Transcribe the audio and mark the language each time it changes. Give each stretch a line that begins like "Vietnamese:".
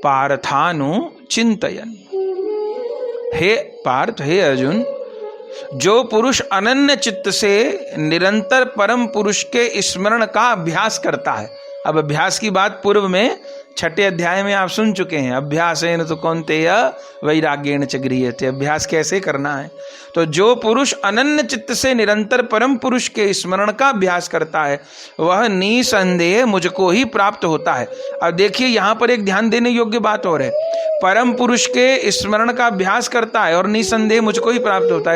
Sanskrit: पार्थानु चिंतयन्।
Hindi: हे पार्थ, हे अर्जुन, जो पुरुष अनन्य चित्त से निरंतर परम पुरुष के स्मरण का अभ्यास करता है। अब अभ्यास की बात पूर्व में 6 अध्याय में आप सुन चुके हैं।
Sanskrit: अभ्यासेन तु कौन्तेय वैराग्येण च गृह्यते।
Hindi: अभ्यास कैसे करना है? तो जो पुरुष अनन्य चित्त से निरंतर परम पुरुष के स्मरण का अभ्यास करता है वह निसंदेह मुझको ही प्राप्त होता है। अब देखिए यहाँ पर एक ध्यान देने योग्य बात और है। परम पुरुष के स्मरण का अभ्यास करता है और निसंदेह मुझको ही प्राप्त होता है।